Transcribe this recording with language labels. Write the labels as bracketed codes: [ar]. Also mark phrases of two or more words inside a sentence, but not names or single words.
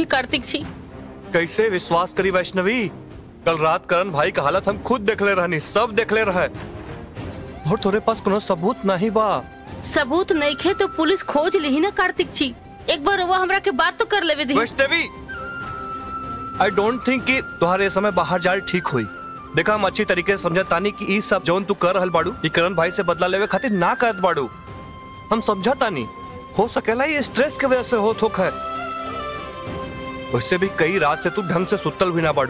[bho] कार्तिक जी कैसे विश्वास करी वैष्णवी? कल रात करण भाई का हालत हम खुद देख ले रहनी, सब देख ले रहे। और तोरे पास कोनो सबूत नहीं बा। सबूत नहीं खे तो पुलिस खोज ली ना कार्तिक जी। एक बार रहुआ हमरा के बात तो कर लेवे दी। वैष्णवी [en] I don't think [bho] कि तुम्हारे समय बाहर जाए ठीक हुई। देखा हम अच्छी तरीके से समझतानी कि ई सब जौन तू कर रहल बाड़ू ई करण भाई से बदला लेवे खातिर ना करत बाड़ू। हम समझतानी हो सकेला ये स्ट्रेस के वजह से होत होख है। वैसे भी कई रात से तू ढंग से सुतल भी ना बाड़ू।